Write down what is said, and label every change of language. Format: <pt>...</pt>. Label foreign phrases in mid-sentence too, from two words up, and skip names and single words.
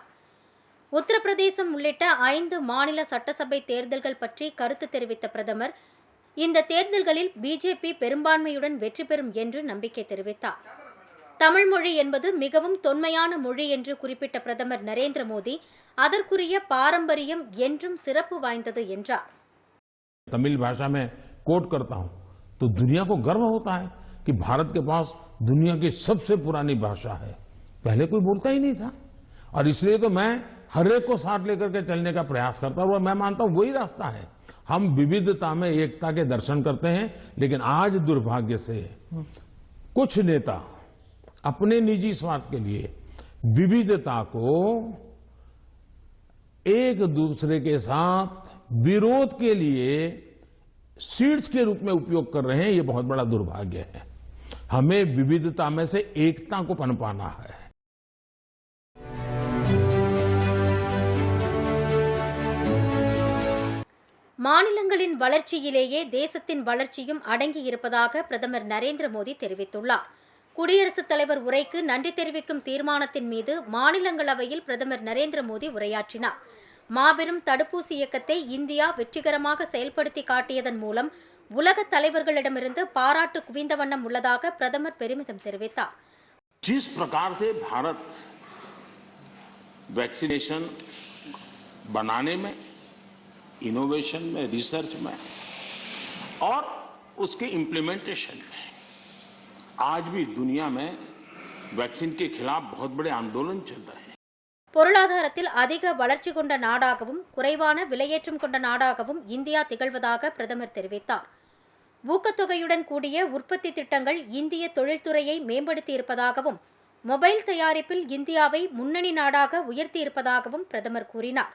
<ta>உத்தரப்பிரதேசம் உள்ளிட்ட 5 மாநில சட்டசபை தேர்தல்கள் பற்றி கருத்து தெரிவித்த பிரதமர், இந்த தேர்தல்களில் பிஜேபி பெரும்பான்மையுடன் வெற்றி பெறும் என்று நம்பிக்கை தெரிவித்தார். தமிழ் மொழி என்பது மிகவும் தொன்மையான மொழி என்று குறிப்பிட்ட பிரதமர் நரேந்திர மோடி, அதற்குரிய பாரம்பரியம் என்றும் சிறப்பு வாய்ந்தது என்றார்.</ta> <hi>தமிழ் भाषा में कोट करता हूं तो दुनिया को गर्व होता है कि भारत के पास दुनिया की सबसे पुरानी भाषा है। पहले कोई बोलता ही नहीं था और इसलिए तो मैं हर एक को साथ लेकर के चलने का प्रयास करता हूं और मैं मानता हूं वही रास्ता है। हम विविधता में एकता के दर्शन करते हैं, लेकिन आज दुर्भाग्य से कुछ नेता अपने निजी स्वार्थ के लिए विविधता को एक दूसरे के साथ विरोध के लिए सीड्स के रूप में उपयोग कर रहे हैं। ये बहुत बड़ा दुर्भाग्य है। हमें विविधता में से एकता को पनपाना है।</hi> <ta>மாநிலங்களின் வளர்ச்சியிலேயே தேசத்தின் வளர்ச்சியும் அடங்கி இருப்பதாக பிரதமர் நரேந்திர மோடி தெரிவித்துள்ளார். குடியரசுத் தலைவர் உரைக்கு நன்றி தெரிவிக்கும் தீர்மானத்தின் மீது மாநிலங்களவையில் பிரதமர் நரேந்திர மோடி உரையாற்றினார். மாபெரும் தடுப்பூசி இயக்கத்தை இந்தியா வெற்றிகரமாக செயல்படுத்தி காட்டியதன் மூலம் உலக தலைவர்களிடமிருந்து பாராட்டு குவிந்த வண்ணம் உள்ளதாக பிரதமர் பெருமிதம் தெரிவித்தார்.</ta> <hi>जिस प्रकार से भारत वैक्सीनेशन बनाने में, इनोवेशन में, रिसर्च में और उसके इम्प्लीमेंटेशन में आज भी दुनिया में वैक्सीन के खिलाफ बहुत बड़े आंदोलन चल रहे हैं.</hi> <ta>பொருளாதாரத்தில் அதிக வளர்ச்சி கொண்ட நாடாகவும் குறைவான விலையேற்றம் கொண்ட நாடாகவும் இந்தியா திகழ்வதாக பிரதமர் தெரிவித்தார். ஊக்கத்தொகையுடன் கூடிய உற்பத்தி திட்டங்கள் இந்திய தொழில்துறையை மேம்படுத்தியிருப்பதாகவும் மொபைல் தயாரிப்பில் இந்தியாவை முன்னணி நாடாக உயர்த்தியிருப்பதாகவும் பிரதமர் கூறினார்.</ta>